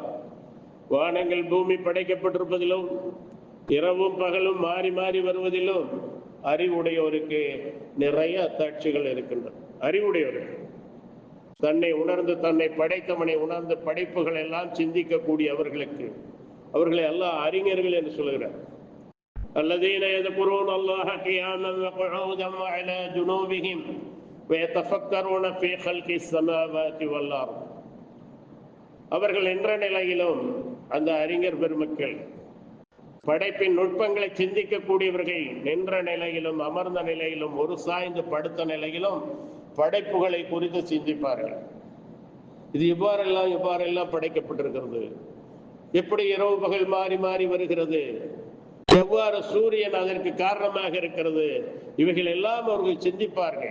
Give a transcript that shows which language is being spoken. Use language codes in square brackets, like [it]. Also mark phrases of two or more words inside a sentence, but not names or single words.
[ta] வானங்கள் பூமி படைக்கப்பட்டிருப்பதிலும் இரவும் பகலும் மாறி மாறி வருவதிலும் அறிவுடையோருக்கு நிறைய அத்தாட்சிகள் இருக்கின்றன. அறிவுடையோருக்கு தன்னை உணர்ந்து தன்னை படைத்தவனை உணர்ந்து படைப்புகள் எல்லாம் சிந்திக்கக்கூடிய அவர்களை அல்லாஹ் அறிஞர்கள் என்று சொல்கிறார். [ar] الذين يذكرون الله قياما وقعودا وعلى جنوبهم ويتفكرون في خلق السماوات والارض. [ta] அவர்கள் என்ற நிலையிலும் அந்த அறிஞர் பெருமக்கள் படைப்பின் நுட்பங்களை சிந்திக்கக்கூடியவர்கள் நின்ற நிலையிலும் அமர்ந்த நிலையிலும் ஒரு சாய்ந்து படுத்த நிலையிலும் படைப்புகளை குறித்து சிந்திப்பார்கள். இது இவ்வாறெல்லாம் படைக்கப்பட்டிருக்கிறது, எப்படி இரவு பகல் மாறி மாறி வருகிறது, எவ்வாறு சூரியன் அதற்கு காரணமாக இருக்கிறது, இவைகள் எல்லாம் அவர்கள் சிந்திப்பார்கள்.